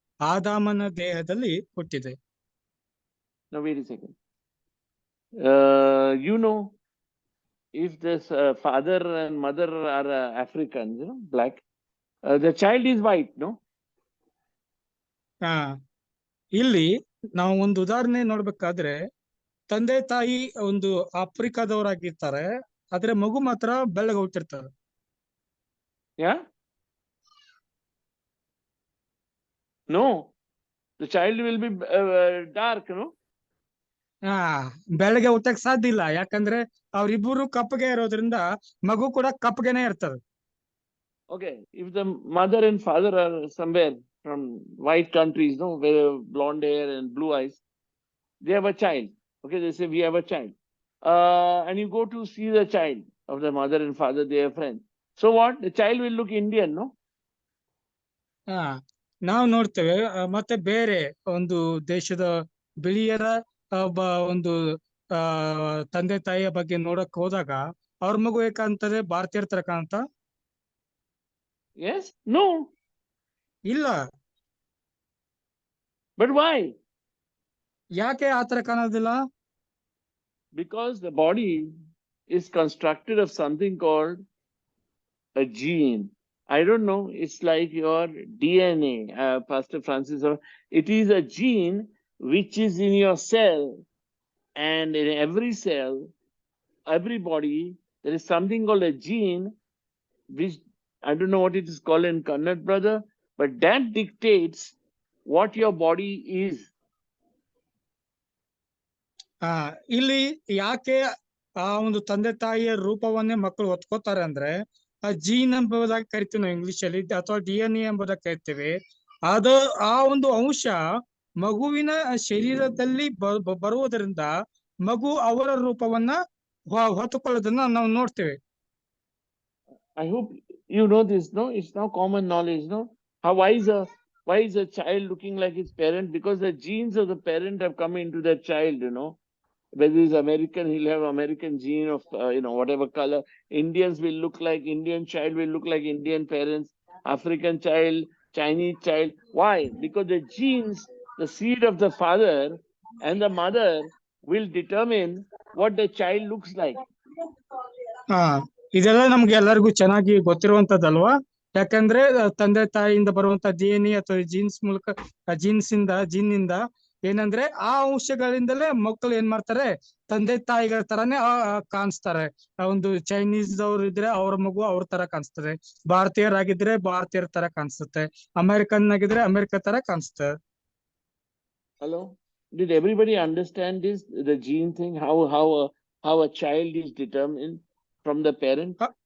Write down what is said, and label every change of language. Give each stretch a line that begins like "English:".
Kannada: ಆದಾಮನ ದೇಹದಲ್ಲಿ ಹುಟ್ಟಿದೆ.
English: Now wait a second. You know, if this father and mother are Africans, you know, black, the child is white, no?
Kannada: ಇಲ್ಲಿ ನಾವು ಒಂದು ಉದಾಹರಣೆ ನೋಡ್ಬೇಕಾದ್ರೆ ತಂದೆ ತಾಯಿ ಒಂದು ಆಫ್ರಿಕಾದವರಾಗಿರ್ತಾರೆ, ಆದ್ರೆ ಮಗು ಮಾತ್ರ ಬೆಳ್ಳಗೆ ಹುಟ್ಟಿರ್ತಾರೆ.
English: Yeah? No, the child will be dark, no?
Kannada: ಬೆಳ್ಳಗೆ ಹುಟ್ಟಕ್ ಸಾಧ್ಯ ಇಲ್ಲ, ಯಾಕಂದ್ರೆ ಅವ್ರಿಬ್ಬರು ಕಪ್ಪಗೆ ಇರೋದ್ರಿಂದ ಮಗು ಕೂಡ ಕಪ್ಪಗೆನೆ ಇರ್ತದೆ.
English: Okay, if the mother and father are somewhere from white countries, no, with blonde hair and blue eyes, they have a child. Okay, they say we have a child. And you go to see the child of the mother and father, they are friends. So what? The child will look Indian, no?
Kannada: ನಾವು ನೋಡ್ತೇವೆ ಮತ್ತೆ ಬೇರೆ ಒಂದು ದೇಶದ ಬಿಳಿಯರ ಒಂದು ತಂದೆ ತಾಯಿಯ ಬಗ್ಗೆ ನೋಡಕ್ ಹೋದಾಗ ಅವ್ರ ಮಗು ಏಕಂತದೆ ಭಾರತೀಯರ ತರ ಕಾಣುತ್ತ?
English: Yes? No.
Kannada: ಇಲ್ಲ.
English: But why?
Kannada: ಯಾಕೆ ಆತರ ಕಾಣೋದಿಲ್ಲ?
English: Because the body is constructed of something called a gene. I don't know, it's like your DNA, Pastor Francis. It is a gene which is in your cell, and in every cell, every body, there is something called a gene, which I don't know what it is called in Kannada, brother, but that dictates what your body is.
Kannada: ಇಲ್ಲಿ ಯಾಕೆ ಆ ಒಂದು ತಂದೆ ತಾಯಿಯ ರೂಪವನ್ನೇ ಮಕ್ಕಳು ಹೊತ್ಕೋತಾರೆ ಅಂದ್ರೆ ಆ gene ಎಂಬುದಾಗಿ ಕರಿತೀವಿ ನಾವು ಇಂಗ್ಲಿಷ್ ಅಲ್ಲಿ, ಅಥವಾ DNA ಎಂಬುದಾಗಿ ಕರಿತೀವಿ. ಅದು ಆ ಒಂದು ಅಂಶ ಮಗುವಿನ ಶರೀರದಲ್ಲಿ ಬರುವುದರಿಂದ ಮಗು ಅವರ ರೂಪವನ್ನ ಹೊತ್ತುಕೊಳ್ಳೋದನ್ನ ನಾವು ನೋಡ್ತೇವೆ.
English: I hope you know this, no? It's now common knowledge, no? Why is a child looking like his parent? Because the genes of the parent have come into that child, you know. Whether he's American, he'll have American gene of, whatever color. Indians will look like, Indian child will look like Indian parents. African child, Chinese child. Why? Because the genes, the seed of the father and the mother will determine what the child looks like.
Kannada: ಇದೆಲ್ಲ ನಮ್ಗೆ ಎಲ್ಲರಿಗೂ ಚೆನ್ನಾಗಿ ಗೊತ್ತಿರುವಂತದ್ದಲ್ವಾ? ಯಾಕಂದ್ರೆ ತಂದೆ ತಾಯಿಯಿಂದ ಬರುವಂತ DNA ಅಥವಾ jeans ಮೂಲಕ ಜೀನ್ನಿಂದ ಏನಂದ್ರೆ ಆ ಅಂಶಗಳಿಂದಲೇ ಮಕ್ಕಳು ಏನ್ ಮಾಡ್ತಾರೆ, ತಂದೆ ತಾಯಿಗಳ ತರಾನೇ ಕಾಣಿಸ್ತಾರೆ. ಒಂದು ಚೈನೀಸ್ ಅವ್ರು ಇದ್ರೆ ಅವ್ರ ಮಗು ಅವ್ರ ತರ ಕಾಣಿಸ್ತದೆ, ಭಾರತೀಯರಾಗಿದ್ರೆ ಭಾರತೀಯರ ತರ ಕಾಣಿಸುತ್ತೆ, ಅಮೆರಿಕನ್ ಆಗಿದ್ರೆ ಅಮೆರಿಕ ತರ ಕಾಣಿಸ್ತದೆ.
English: Hello, did everybody understand this, the gene thing, how a child is determined from the parent?